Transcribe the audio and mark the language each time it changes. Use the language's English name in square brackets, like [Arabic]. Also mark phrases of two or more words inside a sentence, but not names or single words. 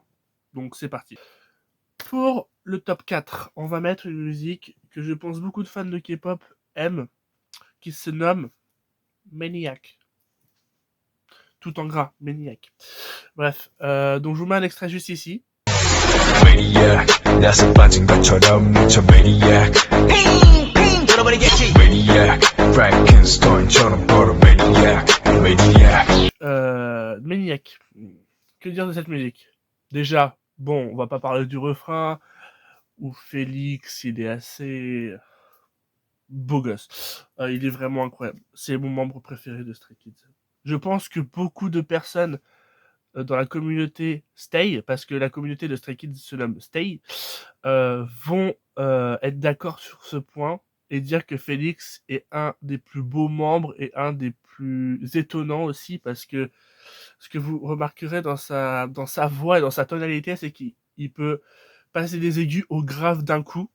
[French] Donc c'est parti. Pour le top 4, on va mettre une musique que je pense beaucoup de fans de K-pop aiment, qui se nomme Maniac. Tout en gras, Maniac. Bref, donc je vous mets un extrait juste ici. [Korean] Maniac, 나서 빠진 것처럼 미쳐 Maniac. Maniac, Frankenstein처럼 걸어 Maniac. [French] Maniac. Maniac. Que dire de cette musique? Déjà, bon, on va pas parler du refrain, où Félix, il est assez beau gosse. Il est vraiment incroyable. C'est mon membre préféré de Stray Kids. Je pense que beaucoup de personnes dans la communauté Stay, parce que la communauté de Stray Kids se nomme Stay, vont être d'accord sur ce point et dire que Félix est un des plus beaux membres et un des plus étonnants aussi, parce que ce que vous remarquerez dans sa voix et dans sa tonalité, c'est qu'il peut passer des aigus au grave d'un coup.